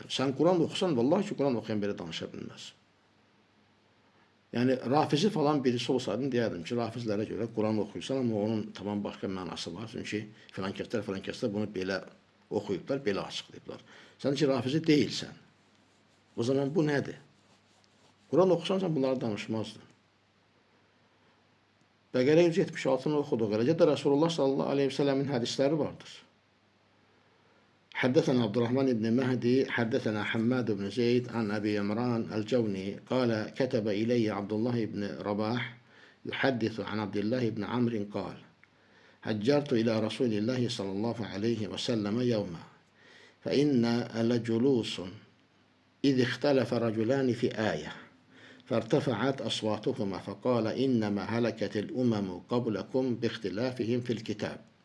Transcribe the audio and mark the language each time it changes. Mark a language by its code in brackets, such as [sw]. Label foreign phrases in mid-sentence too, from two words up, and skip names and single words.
[az] Yəni, sən Quran oxusan, vallahi ki, Quran oxuyan belə danışa bilməz. Yəni, rafizi falan birisi olsaydım, deyərdim ki, rafizlərə görə Quran oxuyursan, amma onun tamam başqa mənası var. Çünki filan kəslər bunu belə oxuyublar, belə açıqlayıblar. Sən ki, rafizi deyilsən. O zaman bu nədir? Quran oxusan, sən bunları danışmazdın. Bəqərə 176-nı oxuduq. Eləcə də Resulullah [ar] صلى الله عليه وسلم [az] hədisləri vardır. [ar] حدثنا عبد الرحمن بن مهدي حدثنا حماد بن زيد عن أبي عمران الجوني قال كتب إلي عبد الله بن رباح يحدث عن عبد الله بن عمرو قال هجرت إلى رسول الله صلى الله عليه وسلم يوما فإن لجلوس إذ اختلف رجلان في آية فارتفعت أصواتهما فقال إنما هلكت الأمم قبلكم باختلافهم في الكتاب.